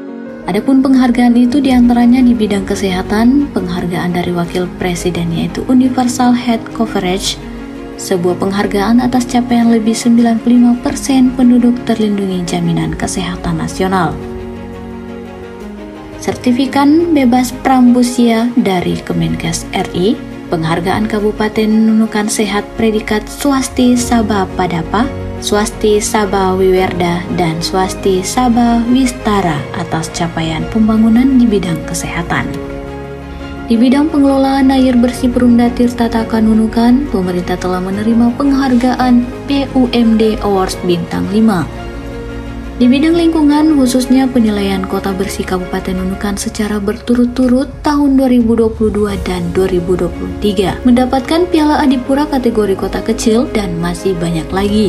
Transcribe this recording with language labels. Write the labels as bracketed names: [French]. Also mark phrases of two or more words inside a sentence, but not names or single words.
[Indonesian] Adapun penghargaan itu diantaranya di bidang kesehatan, penghargaan dari Wakil Presiden yaitu Universal Health Coverage, sebuah penghargaan atas capaian lebih 95% penduduk terlindungi jaminan kesehatan nasional. Sertifikat bebas prambusia dari Kemenkes RI, penghargaan Kabupaten Nunukan Sehat predikat Swasti Sabha Padapa, Swasti Sabha Wiwerda, dan Swasti Sabha Wistara atas capaian pembangunan di bidang kesehatan. Di bidang pengelolaan air bersih Perumda Tirta Taka Nunukan, pemerintah telah menerima penghargaan PUMD Awards Bintang 5. Di bidang lingkungan, khususnya penilaian kota bersih Kabupaten Nunukan secara berturut-turut tahun 2022 dan 2023, mendapatkan Piala Adipura kategori kota kecil dan masih banyak lagi.